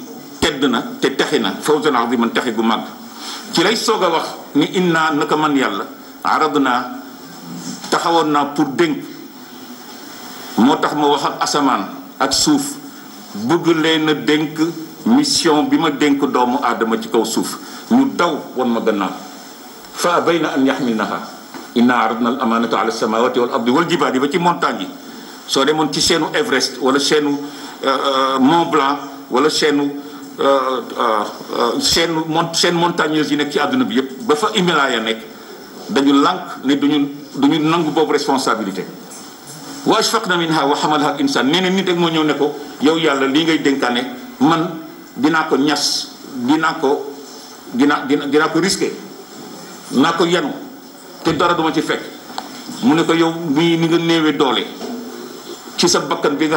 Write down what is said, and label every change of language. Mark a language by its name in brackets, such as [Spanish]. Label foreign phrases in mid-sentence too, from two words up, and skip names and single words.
[Wolof] tedd na te texi na [Arabic] فوزا عظيما [Wolof] texi gu màgg ci lay soog a wax ni inna naka man yàlla aradna taxawoon naa pour dénk moo tax ma wax ak asamaan ak suuf bëgg leen a dénk mission bi ma dénk doomu aadama ci kaw suuf ñu daw wan ma gannaaw [Arabic] فأبين أن يحملنها إنا عرضنا الأمانة على السماوات والأرض والجبال [Wolof] ba ci montagne yi soo demoon ci seenu Everest wala seenu Mont Blanc wala seen montagneuse yi nekk ci àdduna bi yépp ba fa Himalaya nekk dañu lànk ne duñu nangu boobu responsabilité [Arabic] وأشفقن منها وحملها الإنسان [Wolof] nee na nit rek moo ñëw ne ko yow yàlla lii ngay dénkaane man dinaa ko ñas dinaa ko risqué naa ko yanu te dara duma ci fekk mu ne ko yow mii ni nga néewee doole ci sa bakkan bi nga